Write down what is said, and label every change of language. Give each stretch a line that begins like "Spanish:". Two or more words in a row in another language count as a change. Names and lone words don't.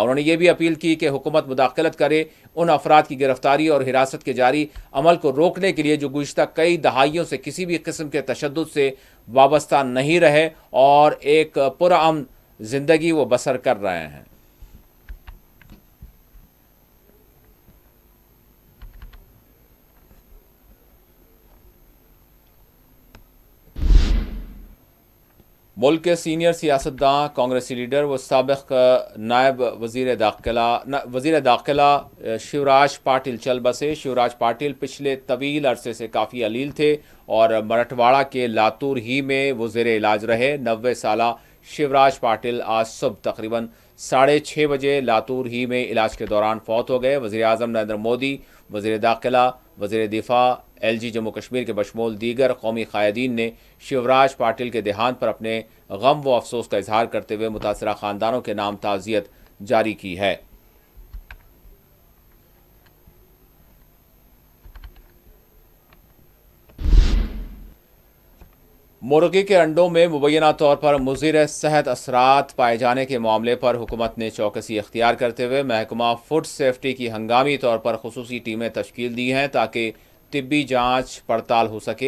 Urdu: انہوں نے یہ بھی اپیل کی کہ حکومت مداخلت کرے، ان افراد کی گرفتاری اور حراست کے جاری عمل کو روکنے کے لیے جو گزشتہ کئی دہائیوں سے کسی بھی قسم کے تشدد سے وابستہ نہیں رہے اور ایک پرامن زندگی وہ بسر کر رہے ہیں۔ ملک کے سینئر سیاستداں، کانگریسی لیڈر و سابق نائب وزیر داخلہ شیوراج پاٹل چل بسے۔ شیوراج پاٹل پچھلے طویل عرصے سے کافی علیل تھے اور مراٹھواڑہ کے لاتور ہی میں وہ زیر علاج رہے۔ 90 سالہ شیوراج پاٹل آج صبح تقریباً 6:30 بجے لاتور ہی میں علاج کے دوران فوت ہو گئے۔ وزیر اعظم نریندر مودی، وزیر داخلہ، وزیر دفاع، LG جموں کشمیر کے بشمول دیگر قومی قائدین نے شیوراج پاٹل کے دیہانت پر اپنے غم و افسوس کا اظہار کرتے ہوئے متاثرہ خاندانوں کے نام تعزیت جاری کی ہے۔ مرغی کے انڈوں میں مبینہ طور پر مضر صحت اثرات پائے جانے کے معاملے پر حکومت نے چوکسی اختیار کرتے ہوئے محکمہ فوڈ سیفٹی کی ہنگامی طور پر خصوصی ٹیمیں تشکیل دی ہیں تاکہ طبی جانچ پڑتال ہو سکے۔